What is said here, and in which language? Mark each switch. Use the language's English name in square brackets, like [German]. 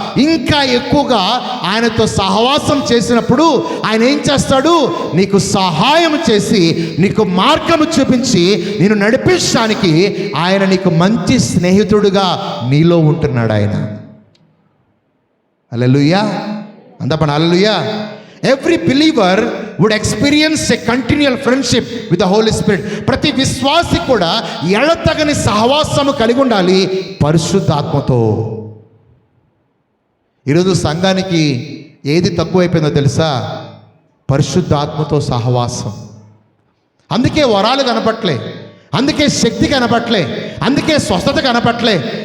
[Telugu] ఇంకా ఎక్కువగా ఆయనతో సహవాసం చేసినప్పుడు ఆయన ఏం చేస్తాడు? నీకు సహాయం చేసి, నీకు మార్గము చూపించి నిన్ను నడిపించడానికి ఆయన నీకు మంచి స్నేహితుడుగా నీలో ఉంటున్నాడు ఆయన. హల్లెలూయా. అందపన హల్లెలూయా. [English] Every believer would experience a continual friendship with the Holy Spirit. [Telugu] ప్రతి విశ్వాసి కూడా ఎడతగని సహవాసము కలిగి ఉండాలి పరిశుద్ధాత్మతో. ఈరోజు సంఘానికి ఏది తక్కువైపోయిందో తెలుసా? పరిశుద్ధాత్మతో సహవాసం. అందుకే వరాలు కనపట్లే, అందుకే శక్తి కనపట్లే, అందుకే స్వస్థత కనపట్లే.